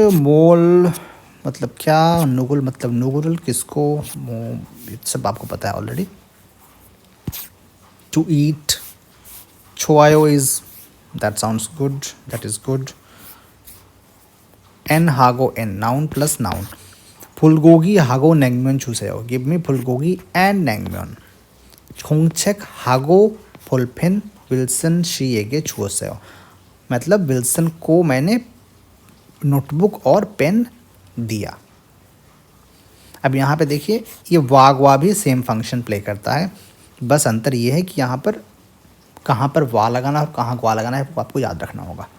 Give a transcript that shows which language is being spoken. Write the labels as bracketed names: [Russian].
[Hindi] मोल मतलब क्या, नुगुल मतलब नुगुल किसको, सब आपको पता है already. [English] To eat, छोआयो is, that sounds good, that is good. N हागो N, noun plus noun. [Korean] 불고기 하고 냉면 주세요. [English] Give me 불고기 and 냉면. [Korean] 공책 하고 볼펜 विल्सन 씨에게 주었어요. [Hindi] मतलब विल्सन को मैंने नोटबुक और पेन दिया। अब यहाँ पे देखिए ये वागवा भी सेम फंक्शन प्ले करता है, बस अंतर ये है कि यहाँ पर कहाँ पर वा लगाना और कहाँ ग्वा लगाना है आपको याद रखना होगा।